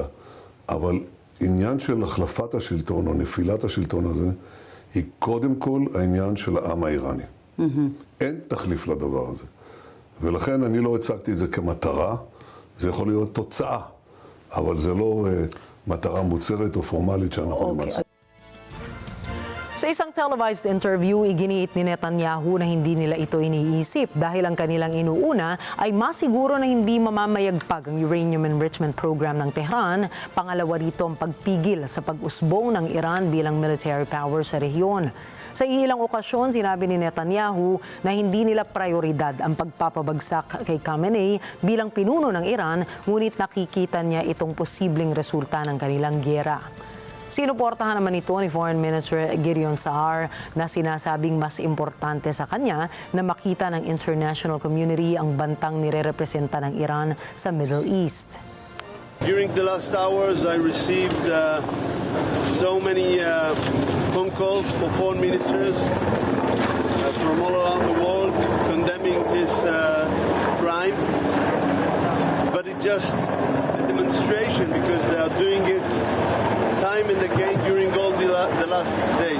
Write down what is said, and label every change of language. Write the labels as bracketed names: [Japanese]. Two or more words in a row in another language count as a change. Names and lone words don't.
[Hebrew] אבל עניין של החלפת השלטון או נפילת השלטון הזה, היא קודם כל העניין של העם האיראני. אין תחליף לדבר הזה. ולכן אני לא הצגתי את זה כמטרה, זה יכול להיות תוצאה, אבל זה לא מטרה מוצהרת או פורמלית שאנחנו נמצאים. [Filipino] Sa isang [English] televised interview, [Filipino] iginiit ni Netanyahu na hindi nila ito iniisip dahil ang kanilang inuuna ay masiguro na hindi mamamayagpag ang [English] uranium enrichment program [Filipino] ng Tehran. Pangalawa rito ang pagpigil sa pag-usbong ng Iran bilang [English] military power [Filipino] sa rehiyon. Sa ilang okasyon, sinabi ni Netanyahu na hindi nila prioridad ang pagpapabagsak kay Khamenei bilang pinuno ng Iran, ngunit nakikita niya itong posibleng resulta ng kanilang giyera. Sinuportahan naman ito ni Foreign Minister Gideon Saar na sinasabing mas importante sa kanya na makita ng [English] international community [Filipino] ang bantang nire-representa ng Iran sa Middle East. [English] During the last hours, I received so many phone calls for foreign ministers from all around the world condemning this crime. But it's just a demonstration because they are doing it time and again during all the last days.